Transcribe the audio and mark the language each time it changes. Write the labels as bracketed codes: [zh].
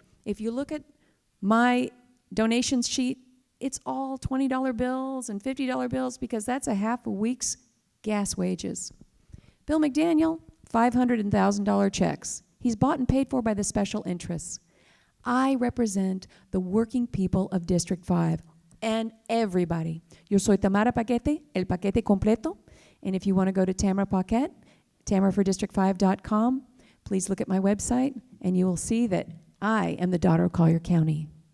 [en] If you look at my donations sheet, it's all $20 bills and $50 bills because that's a half a week's gas wages. Bill McDaniel, $500 and $1,000 checks. He's bought and paid for by the special interests. I represent the working people of District 5 and everybody. [es] Yo soy Tamara Paquette, el paquete completo. [en] And if you want to go to Tamara Paquette, tamaraforddistrict5.com, please look at my website and you will see that I am the daughter of Collier County.